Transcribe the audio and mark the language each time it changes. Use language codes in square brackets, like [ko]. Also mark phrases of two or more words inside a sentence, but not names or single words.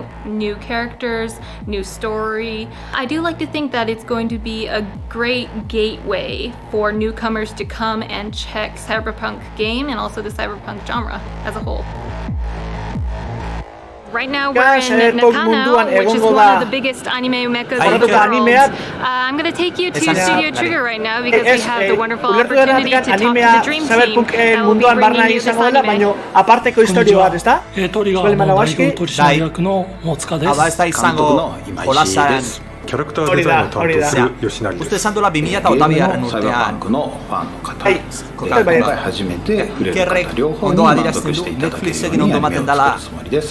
[en] New characters, new story. I do like to think that it's going to be a great gateway for newcomers to come and check Cyberpunk game and also the Cyberpunk genre as a whole. Right now we're in Nakano, which is one of the biggest anime mechas in the world. I'm going to take you to Studio Trigger right now because we have the wonderful opportunity to talk to the Dream Team that will be bringing you this anime. [eu] Aparteko historia bat, ezta? [ja] トリガーの代表取締役の大塚です。監督の今井です。キャラクターデザインを担当する吉成です。ゲームのサイバーパンクのファンの方です。今回初めて触れる方両方に満足していただけるようにアニメを作るつもりです。